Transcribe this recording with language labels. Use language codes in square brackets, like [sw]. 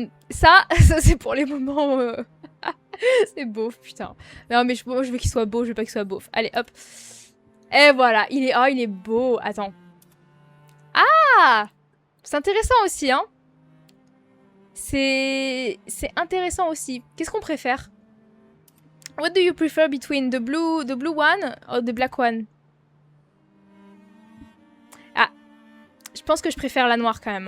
[fr] Ça c'est pour les moments... c'est beauf, putain. Non, mais je veux qu'il soit beau, je veux pas qu'il soit beauf. Allez, hop. Et voilà, il est beau. Attends. Ah, c'est intéressant aussi, hein. C'est intéressant aussi. Qu'est-ce qu'on préfère? [en] What do you prefer between the blue one or the black one? [fr] Ah, je pense que je préfère la noire quand même.